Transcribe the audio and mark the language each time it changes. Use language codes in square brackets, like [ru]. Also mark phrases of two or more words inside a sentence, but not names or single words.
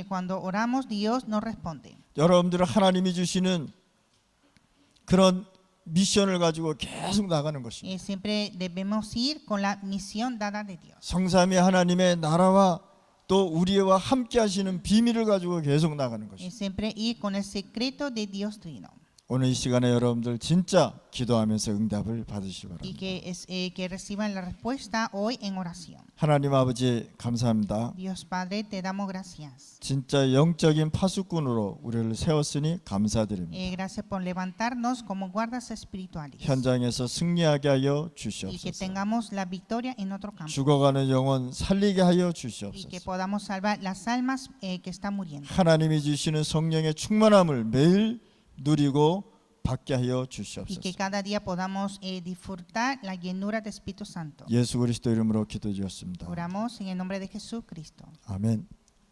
[es] Cuando oramos, Dios nos responde. [ko] 여러분들은 하나님이 주시는 그런 미션을 가지고 계속 나가는 것입니다. [es] Siempre debemos ir con la misión dada de Dios. [ko] 성삼위 하나님의 나라와 또 우리와 함께 하시는 비밀을 가지고 계속 나가는 것입니다. [es] Siempre ir con el secreto de Dios Trino. [ko] 오늘 이 시간에 여러분들 진짜 기도하면서 응답을 받으시기 [es] Y [ko] 바랍니다. [es] que reciban la respuesta hoy en oración. [ko] 하나님 아버지 감사합니다. [es] Dios Padre, te damos gracias. [ko] 진짜 영적인 파수꾼으로 우리를 세웠으니 감사드립니다. [es] Gracias por levantarnos como guardas espirituales. [ko] 현장에서 승리하게 하여 [es] Y que [ko] 주시옵소서. [es] tengamos la victoria en otro campo. [ko] 죽어가는 영혼 살리게 하여 [es] Y que [ko] 주시옵소서. [es] podamos salvar las almas que están muriendo. [ko] 하나님이 주시는 성령의 충만함을 매일 누리고 받게 하여 [es] Y que [ko] 주시옵소서. [es] cada día podamos disfrutar la llenura del Espíritu Santo. [ko] 예수 그리스도 이름으로 기도드렸습니다. [es] Oramos en el nombre de Jesucristo. [ko] 아멘.